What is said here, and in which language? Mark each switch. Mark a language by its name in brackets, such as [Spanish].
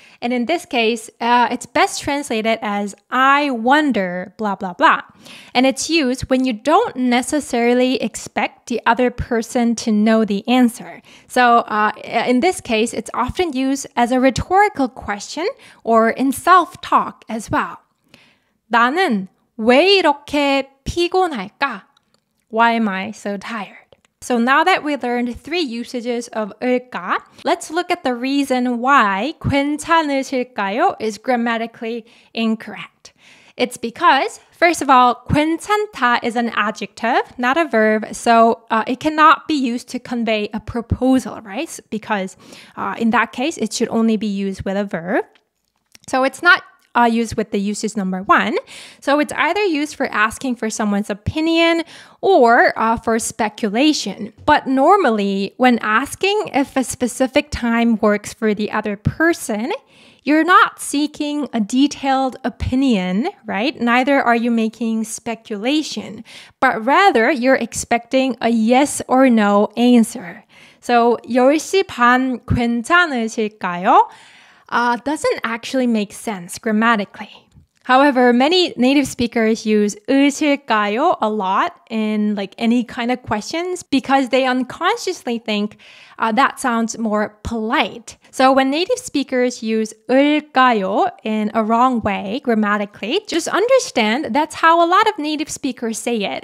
[English] And in this case, it's best translated as I wonder, blah, blah, blah. And it's used when you don't necessarily expect the other person to know the answer. So in this case, it's often used as a rhetorical question or in self-talk as well. [Korean] 나는 왜 이렇게 피곤할까? [English] Why am I so tired? So now that we learned 3 usages of 을까, let's look at the reason why 괜찮으실까요 is grammatically incorrect. It's because, first of all, 괜찮다 is an adjective, not a verb, so it cannot be used to convey a proposal, right? Because in that case, it should only be used with a verb. So it's not used with the usage number 1. So it's either used for asking for someone's opinion or for speculation. But normally, when asking if a specific time works for the other person, you're not seeking a detailed opinion, right? Neither are you making speculation, but rather you're expecting a yes or no answer. So [Korean] 10시 반 괜찮으실까요? [English] Doesn't actually make sense grammatically. However, many native speakers use 으실까요 a lot in like any kind of questions because they unconsciously think that sounds more polite. So when native speakers use 을까요 in a wrong way grammatically, just understand that's how a lot of native speakers say it.